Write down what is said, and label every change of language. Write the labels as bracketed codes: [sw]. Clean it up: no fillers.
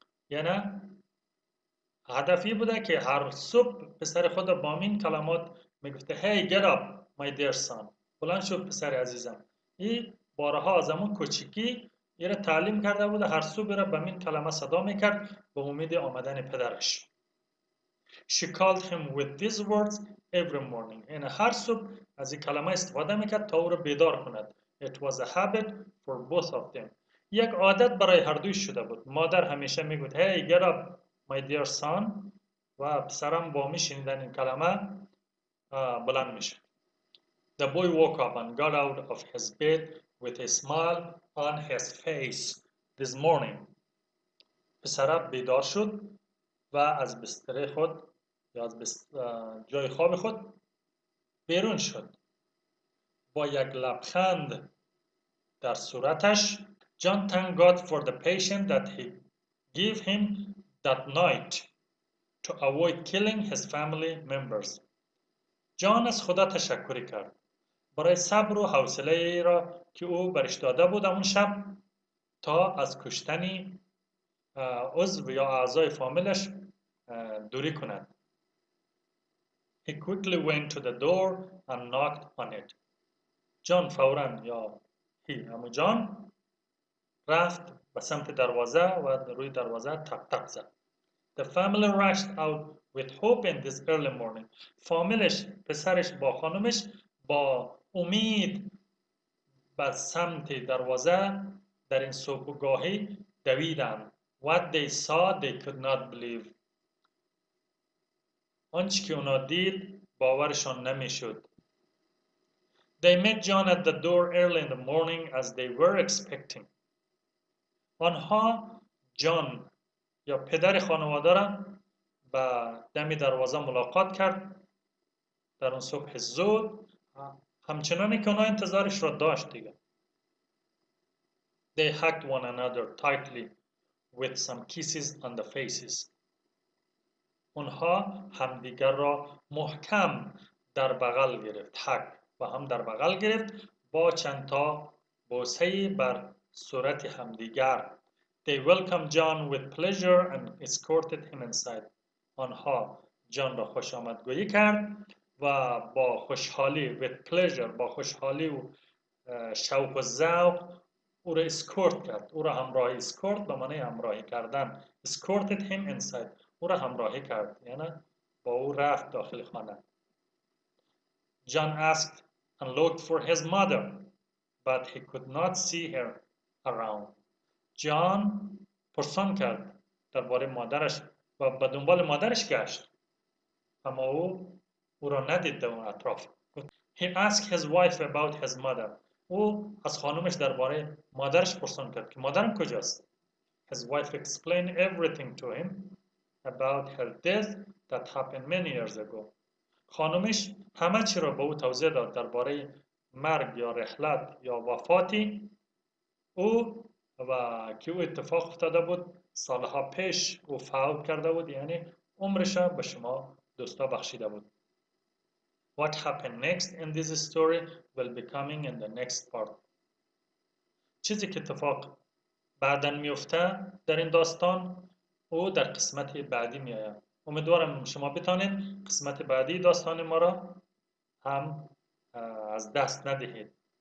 [fa] یعنی هدفی بوده که هر صبح پسر خود با این کلمات میگفته [en] Hey, get up, my dear son. [fa] بلند شو پسر عزیزم. این بارها از همون کوچیکی ایره تعلیم کرده بوده، هر صبح ایره به این کلمه صدا میکرد به امید آمدن پدرش. [en] She called him with these words every morning. [fa] یعنی هر صبح از این کلمه استفاده میکرد تا او را بیدار کند. [en] It was a habit for both of them. [fa] یک عادت برای هر دوی شده بود. مادر همیشه میگفت [en] Hey, get up, my dear son. [fa] و پسرم با میشنیدن این کلمه بلند میشه. [en] The boy woke up and got out of his bed with a smile on his face this morning. [fa] پسر بیدار شد و از بستر خود یا از جای خواب خود بیرون شد با یک لبخند در صورتش. [en] John thanked God for the patience that he gave him that night to avoid killing his family members. [fa] جان از خدا تشکر کرد برای صبر و حوصله را که او برش داده بود اون شب تا از کشتن عضو یا اعضای فامیلش دوری کند. [en] He quickly went to the door and knocked on it. [fa] جان فوراً یا همون جان رفت به سمت دروازه و روی دروازه تق تق زد. [en] The family rushed out with hope in this early morning. [fa] فامیلش، پسرش با خانمش با امید به سمت دروازه در این صبحگاهی دویدند. [en] What they saw they could not believe. [fa] آنچه که اونا دید باورشان نمیشد. [en] They met John at the door early in the morning as they were expecting. [fa] آنها جان یا پدر خانواده را به دم دروازه ملاقات کرد در اون صبح زود، همچنانی که اونا انتظارش را داشت دیگه. [en] They hugged one another tightly with some kisses on the faces. [fa] اونها همدیگر را محکم در بغل گرفت، حق و هم در بغل گرفت با چند تا بوسه بر صورت همدیگر. [en] They welcomed John with pleasure and escorted him inside. [fa] آنها جان را خوش آمدگویی کرد و با خوشحالی [en] with pleasure، [fa] با خوشحالی و شوق و ذوق او را اسکورت کرد. او را همراهی، اسکورت به معنی همراهی کردن. [en] escorted him inside، [fa] او را همراهی کرد، یعنی با او رفت داخل خانه. [en] John asked and looked for his mother, but he could not see her around. [fa] جان پرسان کرد درباره مادرش و به دنبال مادرش گشت، اما او را ندید در اون اطراف. [en] He asked his wife about his mother. [fa] او از خانومش درباره مادرش پرسان کرد که مادرم کجاست. [en] His wife explained everything to him about her death that happened many years ago. [fa] خانومش همه چی را به او توضیح داد درباره مرگ یا رحلت یا وفاتی او و که او اتفاق افتاده بود سالها پیش او فوت کرده بود، یعنی عمرش به شما دوستا بخشیده بود. [en] What happened next in this story will be coming in the next part. [fa] چیزی که اتفاق بعداً میفته در این داستان او در قسمت بعدی میآید. امیدوارم شما بتانید قسمت بعدی داستان ما را هم از دست ندهید.